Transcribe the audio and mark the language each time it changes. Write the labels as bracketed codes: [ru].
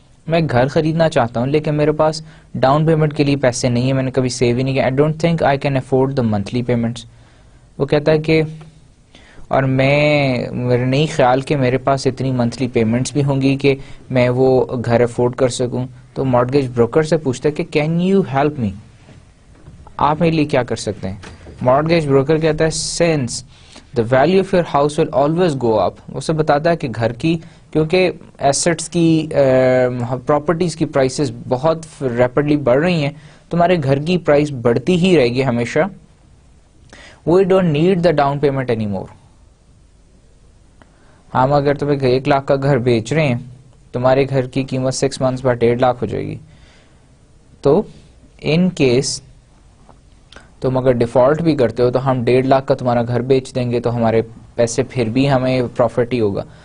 [ur] میں گھر خریدنا چاہتا ہوں لیکن میرے پاس ڈاؤن پیمنٹ کے لیے پیسے نہیں ہیں, میں نے کبھی سیو ہی نہیں کیا. [en] I don't think I can afford the monthly payments. [ur] وہ کہتا ہے کہ اور میرے نہیں خیال کہ میرے پاس اتنی منتھلی پیمنٹس بھی ہوں گی کہ میں وہ گھر افورڈ کر سکوں. تو مارگیج بروکر سے پوچھتا ہے کہ [en] can you help me, [ur] آپ میرے لیے کیا کر سکتے ہیں. مارگیج بروکر کہتا ہے [en] Since the value of your house will always go up. [ur] اسے بتاتا ہے کہ گھر کی, کیونکہ ایسٹس کی پراپرٹیز کی پرائسز بہت ریپڈلی بڑھ رہی ہیں, تمہارے گھر کی پرائس بڑھتی ہی رہے گی ہمیشہ. [en] we don't need the down payment anymore. [ur] ہم اگر تمہیں 1 لاکھ کا گھر بیچ رہے ہیں, تمہارے گھر کی قیمت 6 months بعد 1.5 لاکھ ہو جائے گی. تو ان کیس تم اگر ڈیفالٹ بھی کرتے ہو تو ہم 1.5 لاکھ کا تمہارا گھر بیچ دیں گے, تو ہمارے پیسے پھر بھی ہمیں پروفٹ ہی ہوگا.